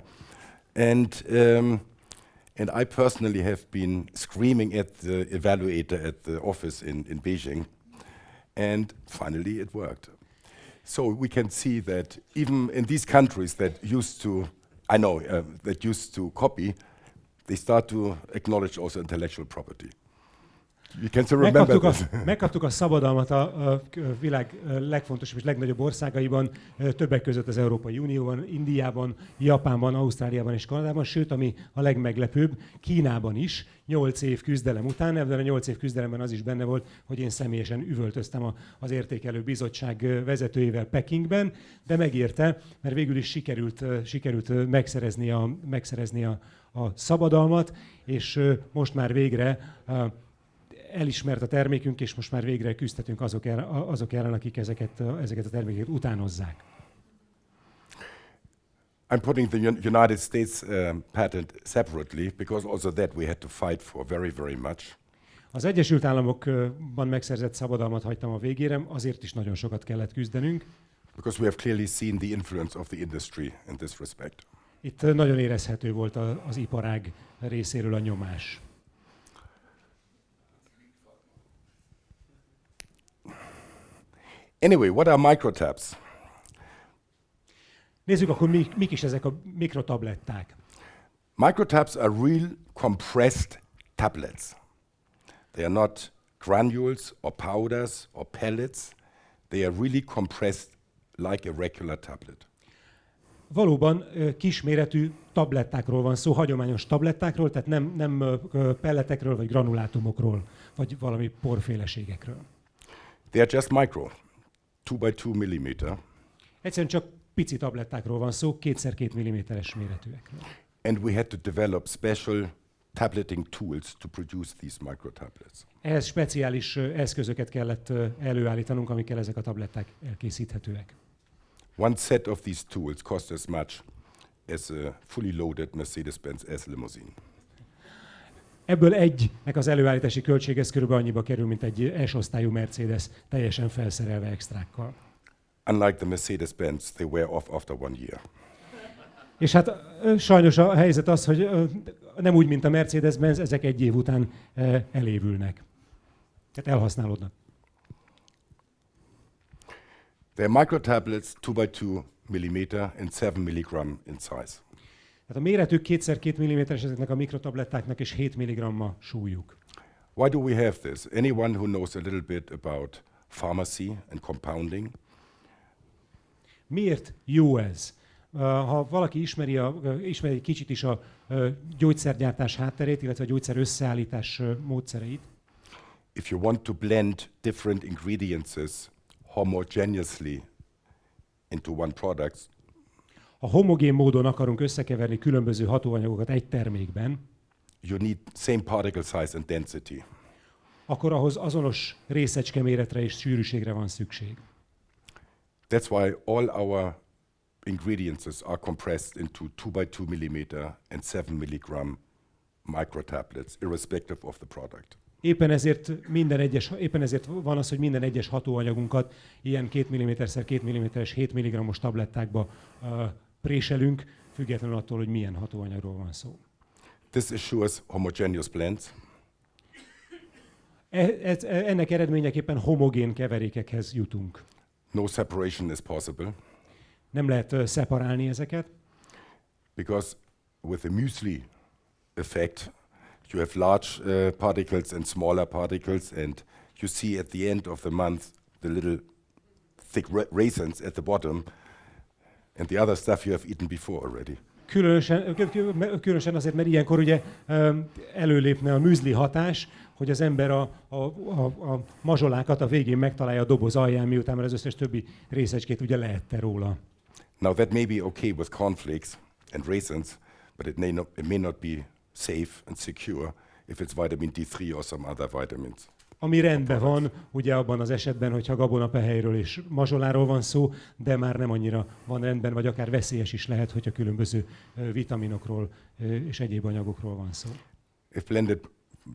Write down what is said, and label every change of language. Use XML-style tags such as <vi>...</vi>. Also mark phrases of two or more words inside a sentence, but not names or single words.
<en>And I personally have been screaming at the evaluator at the office in Beijing, and finally it worked. So we can see that even in these countries that used to copy, they start to acknowledge also intellectual property. You can still remember this.</en> <hu>Megkaptuk a szabadalmat a világ legfontosabb és legnagyobb országaiban, többek között az Európai Unióban, Indiában, Japánban, Ausztráliában és Kanadában, sőt, ami a legmeglepőbb, Kínában is, 8 év küzdelem után. Ebben a 8 év küzdelemben az is benne volt, hogy én személyesen üvöltöztem az értékelő bizottság vezetőjével Pekingben, de megérte, mert végül is sikerült megszerezni a szabadalmat, és most már végre elismert a termékünk, és most már végre küzdhetünk azok ellen, akik ezeket a termékeket utánozzák.</hu> <en>I'm putting the United States patent separately, because also that we had to fight for very, very much.</en> <hu>Az Egyesült Államokban megszerzett szabadalmat hagytam a végére, azért is nagyon sokat kellett küzdenünk.</hu> <en>Because we have clearly seen the influence of the industry in this respect.</en> <hu>Itt nagyon érezhető volt az iparág részéről a nyomás.</hu> <en>Anyway, what are microtabs?</en> <hu>Nézzük akkor, mik is ezek a mikrotabletták.</hu> <en>Microtabs are real compressed tablets. They are not granules or powders or pellets. They are really compressed like a regular tablet.</en> <hu>Valóban kisméretű tablettákról van szó, hagyományos tablettákról, tehát nem pelletekről vagy granulátumokról, vagy valami porféleségekről.</hu> <en>They are just micro, 2 by 2 millimeter.</en> <hu>Egyszerűen csak pici tablettákról van szó, 2x2 mm-es méretűekről.</hu> <en>And we had to develop special tableting tools to produce these microtablets.</en> <hu>Ehhez speciális eszközöket kellett előállítanunk, amikkel ezek a tabletták elkészíthetőek.</hu> <en>One set of these tools cost as much as a fully loaded Mercedes-Benz S-limousine.</en> <hu>Ebből egynek az előállítási költség ez körülbelül annyiba kerül, mint egy S-osztályú Mercedes teljesen felszerelve extrákkal.</hu> <en>Unlike the Mercedes-Benz, they wear off after 1 year.</en> <hu>És hát sajnos a helyzet az, hogy nem úgy, mint a Mercedes-Benz, ezek 1 év után elévülnek. Tehát elhasználódnak.</hu> <en>They're microtablets 2 by 2 millimeter and 7 milligram in size.</en> <hu>Tehát a méretük 2x2 mm-es ezeknek a mikrotablettáknak, és 7 mg a súlyuk.</hu> <en>Why do we have this? Anyone who knows a little bit about pharmacy and compounding?</en> <hu>Miért jó ez? Ha valaki ismeri egy kicsit is a gyógyszergyártás hátterét, illetve a gyógyszer összeállítás módszereit.</hu> <en>If you want to blend different ingredients homogeneously into one product,</en> <hu>ha homogén módon akarunk összekeverni különböző hatóanyagokat egy termékben,</hu> <en>you need same particle size and density.</en> <hu>Akkor ahhoz azonos részecske méretre és sűrűségre van szükség.</hu> <en>That's why all our ingredients are compressed into 2 by 2 millimeter and 7 milligram microtablets, irrespective of the product.</en> <hu>Éppen ezért van az, hogy minden egyes hatóanyagunkat ilyen 2 mm-2 mm-es 7 mg-os tablettákba préselünk, függetlenül attól, hogy milyen hatóanyagról van szó.</hu> <en>This assures homogeneous blends.</en> <hu>Ennek eredményeképpen homogén keverékekhez jutunk.</hu> <en>No separation is possible.</en> <hu>Nem lehet szeparálni ezeket.</hu> <en>Because with the muesli effect, you have large particles and smaller particles, and you see at the end of the month the little thick raisins at the bottom, and the other stuff you have eaten before already.</en> <hu>Különösen azért, mert ilyenkor ugye előlépne a műzli hatás, hogy az ember a mazsolákat a végén megtalálja a doboz alján, miután már az összes többi részecskét ugye leette róla.</hu> <en>Now that may be okay with cornflakes and raisins, but it may not be safe and secure if it's vitamin D3 or some other vitamins.</en> <hu>Ami rendben van, ugye abban az esetben, hogyha gabonapehelyről és mazsoláról van szó, de már nem annyira van rendben, vagy akár veszélyes is lehet, hogyha különböző vitaminokról és egyéb anyagokról van szó.</hu>